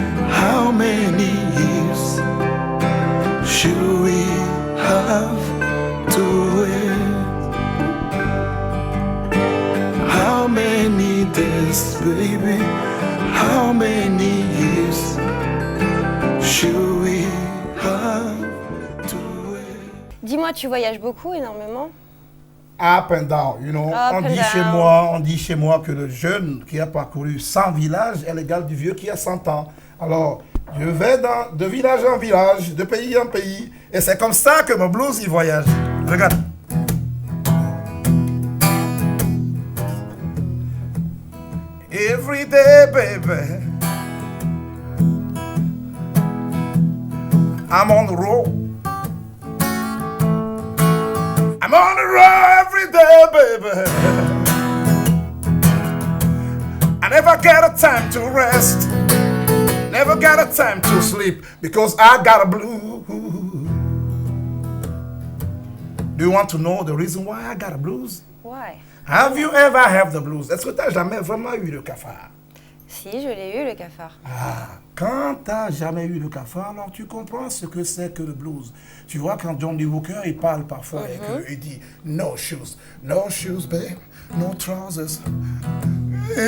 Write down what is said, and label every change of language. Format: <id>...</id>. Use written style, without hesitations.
<en>How many years should we have to wait? How many days, baby? How many years should we have to wait?</en> <fr>Dis-moi, tu voyages beaucoup, énormément?</fr> <en>Up and down, you know.</en> <fr>On dit chez moi que le jeune qui a parcouru 100 villages est l'égal du vieux qui a 100 ans. Alors, je vais de village en village, de pays en pays, et c'est comme ça que mon blues il voyage. Regarde.</fr> <en>Every day, baby, I'm on the road. I'm on the road every day, baby. I never get a time to rest. Never get a time to sleep because I got a blues. Do you want to know the reason why I got a blues? Why? Have you ever had the blues?</en> <fr>Est-ce que tu n'as jamais vraiment eu le cafard? Si, je l'ai eu, le cafard. Ah, quand tu n'as jamais eu le cafard, alors tu comprends ce que c'est que le blues. Tu vois, quand John Lee Hooker, il parle parfois et qu'il dit «</fr> <en>No shoes, babe, no trousers ».</en>